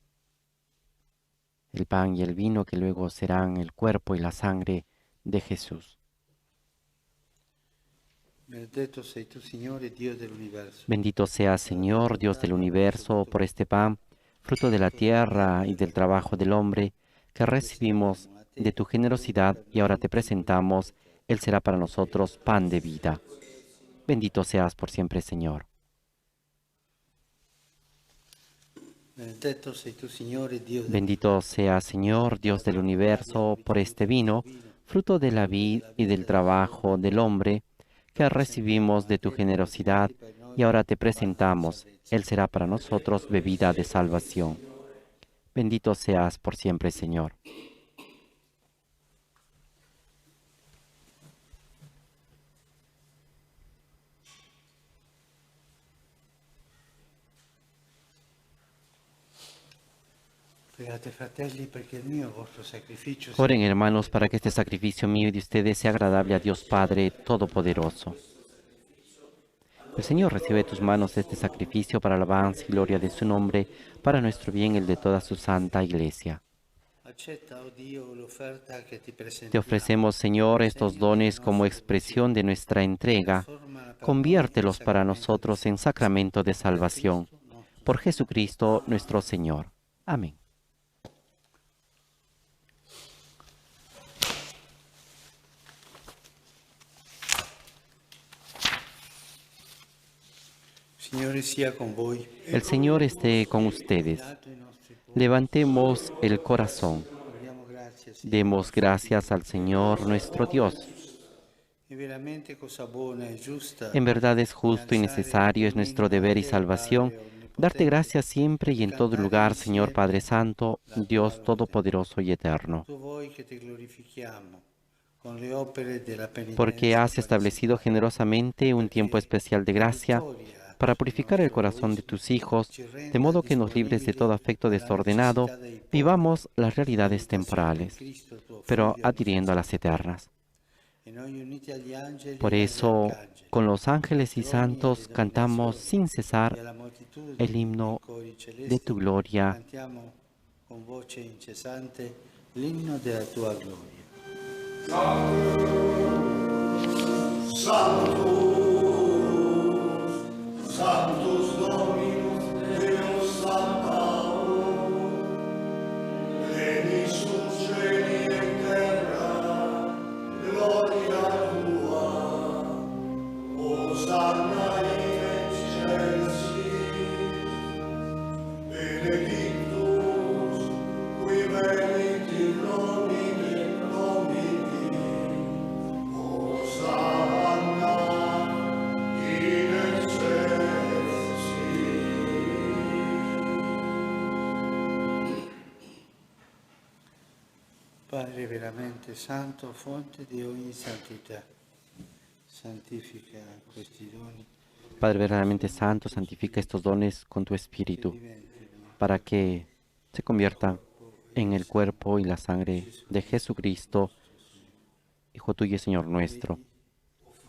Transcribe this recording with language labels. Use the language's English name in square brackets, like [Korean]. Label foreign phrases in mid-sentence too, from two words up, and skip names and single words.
[Spanish] El pan y el vino que luego serán el cuerpo y la sangre de Jesús. [Italian] Benedetto sei tu, Signore, Dio dell'universo. [Spanish] Bendito sea, Señor, Dios del universo, por este pan, fruto de la tierra y del trabajo del hombre, que recibimos de tu generosidad y ahora te presentamos. Él será para nosotros pan de vida. Bendito seas por siempre, Señor. [Italian] Benedetto sei tu, Signore, Dio [Spanish] Bendito sea, Señor, Dios del universo, por este vino, fruto de la vid y del trabajo del hombre, que recibimos de tu generosidad y ahora te presentamos. Él será para nosotros bebida de salvación. Bendito seas por siempre, Señor. [Italian] Pregate, fratelli, perché il mio e il vostro sacrificio [Spanish] Oren, hermanos, para que este sacrificio mío y de ustedes sea agradable a Dios Padre Todopoderoso. El Señor recibe de tus manos este sacrificio para alabanza y gloria de su nombre, para nuestro bien y el de toda su santa Iglesia. [Italian] accetta, oh Dio, l'offerta che ti [Spanish] Te [Italian] presentiamo. [Spanish] ofrecemos, Señor, estos dones como expresión de nuestra entrega. Conviértelos para nosotros en sacramento de salvación. Por Jesucristo nuestro Señor. Amén. [Italian] Signore sia con voi. [Spanish] El Señor esté con ustedes. Levantemos el corazón. [Italian] Diamo grazie, Signore. [Spanish] Demos gracias al Señor nuestro Dios. [Italian] È veramente cosa buona e giusta. [Spanish] En verdad es justo y necesario, es nuestro deber y salvación, darte gracias siempre y en todo lugar, Señor Padre Santo, Dios Todopoderoso y Eterno, [Italian] Tu vuoi che ti glorifichiamo con le opere della penitenza. [Spanish] porque has establecido generosamente un tiempo especial de gracia para purificar el corazón de tus hijos, de modo que nos libres de todo afecto desordenado, vivamos las realidades temporales, pero adhiriendo a las eternas. [Italian] E noi uniti agli angeli [Spanish] Por [Italian] e agli [Spanish] eso, [Italian] arcangeli, [Spanish] con los ángeles y santos cantamos sin [Italian] e [Spanish] cesar [Italian] alla moltitudine [Spanish] el himno [Italian] dei cori celesti, [Spanish] de tu gloria. [Italian] cantiamo con voce incessante l'inno della tua gloria. [Latin] Sanctus Dominus Deus Sabaoth, plenius cieli et terra, gloria tua. Hosanna in excelsis, benedictus qui venit in nomine Domini. Hosanna in excelsis. [Italian] Padre veramente santo, fonte di ogni santità, santifica questi doni [Spanish] Padre verdaderamente santo, santifica estos dones con tu Espíritu, para que se conviertan en el cuerpo y la sangre de Jesucristo, Hijo tuyo y Señor nuestro.